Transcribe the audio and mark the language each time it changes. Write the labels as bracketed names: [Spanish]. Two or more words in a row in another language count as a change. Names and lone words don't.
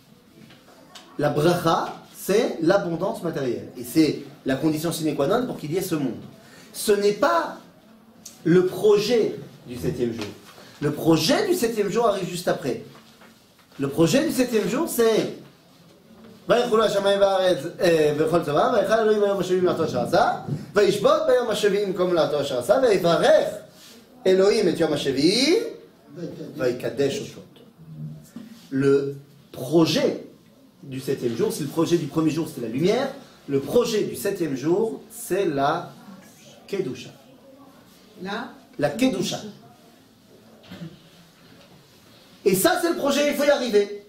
[French] La bracha, c'est l'abondance matérielle. Et c'est la condition sine qua non pour qu'il y ait ce monde. Ce n'est pas le projet du 7e jour. Le projet du 7e jour arrive juste après. Le projet du 7e jour, c'est [Hebrew] ויחולו השמיים והארץ וכל צבא, ויחל אלוהים ביום השביעי מלאכתו אשר עשה, וישבות ביום השביעי במקום מלאכתו אשר עשה, ויברך אלוהים את יום השביעי, ויקדש אותו. [French] Le projet du 7e jour, si le projet du premier jour c'est la lumière, le projet du 7e jour c'est la Kedusha. La Kedusha. Et ça c'est le projet, il faut y arriver.